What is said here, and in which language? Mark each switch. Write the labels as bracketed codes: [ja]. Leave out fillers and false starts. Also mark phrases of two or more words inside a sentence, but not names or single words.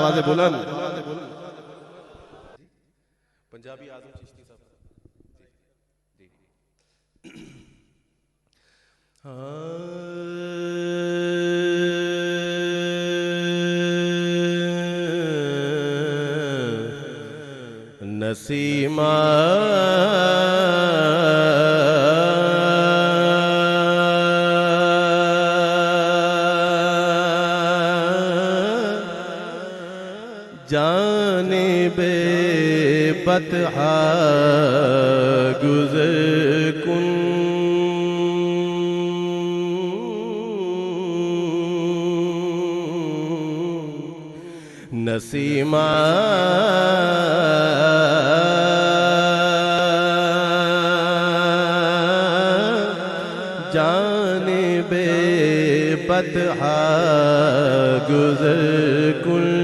[hi] बुलंद। पंजाबी आजम चिश्ती साहब जी नसीमा [fa] جانب بطحا گذر کن نسیما جانب بطحا گذر کن